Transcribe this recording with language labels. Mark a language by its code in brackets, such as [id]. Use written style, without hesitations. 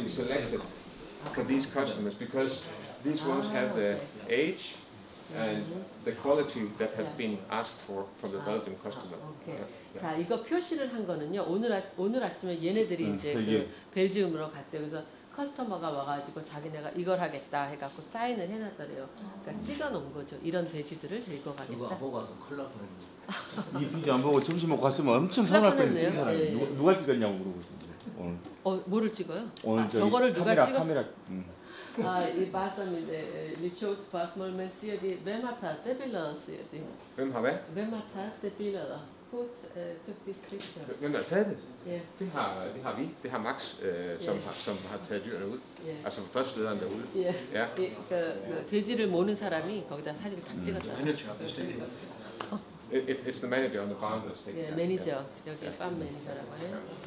[en] been selected for these customers because these ones have the age and the quality that have been asked for from the Belgian customer. [ko] 오케이. [en] Yeah. [ko] 자, 이거 표시를 한 거는요. 오늘 아침에 얘네들이 이제 그 벨지움으로 갔대요. 그래서 커스터머가 와가지고 자기네가 이걸 하겠다 해갖고 사인을 해놨더래요. 그러니까 찍어놓은 거죠. 이런 돼지들을 데리고 그거 가겠다. 안 보고 와서 큰일 날 뻔했네. 이 비디오 안 보고 점심 먹고 갔으면 엄청 서운할 뻔했네. 찍은 사람이. 예. 누가 찍었냐고 물어보고 있었는데 오늘. 뭐를 찍어요? 오늘 저거를 누가 찍어? 카메라. [da] I bare sådan lidt sjovt spørgsmål, men siger de, hvem har taget det billede, siger de. Hvem har hvad? Hvem har taget det billede? [en] Who took this picture? [da] Hvem har taget det? [en] Yeah. [da] Det har vi. Det har Max, som har taget dyrene ud. [en] Yeah. [da] Altså driftslederen derude. [en] Yeah. [da] Ja. [ko] 그 돼지를 모는 사람이 거기다 사진을 딱 찍었어요. [en] Manager of the stadium. It's the manager on the farm that's taking [ko] 예, [en] that. [ko] 매니저 여기 팜 매니저라고 해요.